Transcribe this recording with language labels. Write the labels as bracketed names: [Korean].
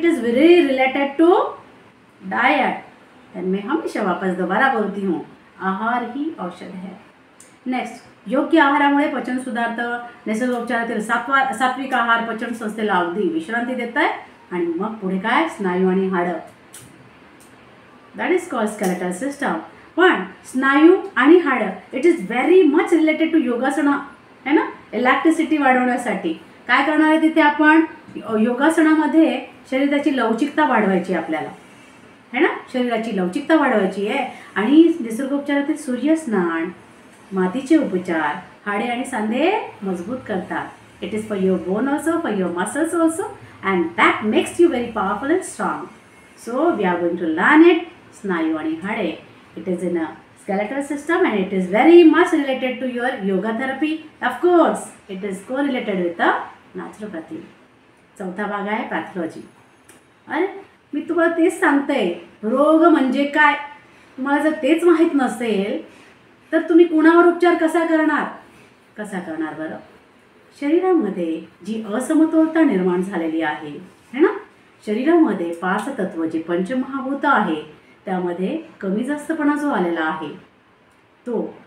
[English] It is very related to diet. [Hindi] And मैं हमेशा वापस दोबारा बोलती हूँ, आहार ही औषध है. [Marathi] नेक्स्ट, योग्य आहारामुळे पचन सुधारतं. निसर्गोपचारातील सात्विक आहार पचन संस्थेला अगदी विश्रांती देत आहे. आणि मग पुढे काय? स्नायू आणि हाडं. [English] That is called skeletal system. [Marathi] पण स्नायू आणि हाडं [English] it is very much related to योगासना, [Hindi] है ना. [Marathi] इलॅक्ट्रिसिटी वाढवण्यासाठी काय करणार आहे तिथे आपण? योगासनामध्ये शरीराची लवचिकता वाढवायची आपल्याला, [Hindi] है ना, [Marathi] शरीराची लवचिकता वाढवायची आहे. आणि निसर्गोपचारातील सूर्यस्नान, मातीचे उपचार हाडे आणि सांधे मजबूत करतात. [English] It is for your bone also, for your muscles also, and that makes you very powerful and strong. So we are going to learn it. [Marathi] स्नायू आणि हाडे, [English] it is in a skeletal system and it is very much related to your yoga therapy. Of course, it is correlated with the naturopathy. [Marathi] चौथा भाग आहे pathology. अरे मी तुम्हाला तेच सांगते, रोग म्हणजे काय. तुम्हाला जर तेच माहीत नसेल तर तुम्ही कुणावर उपचार कसा करणार बरं? शरीरामध्ये जी असमतोलता निर्माण झालेली आहे, [Hindi] है ना, [Marathi] शरीरामध्ये 5 तत्व जे पंचमहाभूत आहे त्यामध्ये कमी जास्तपणा जो आलेला आहे तो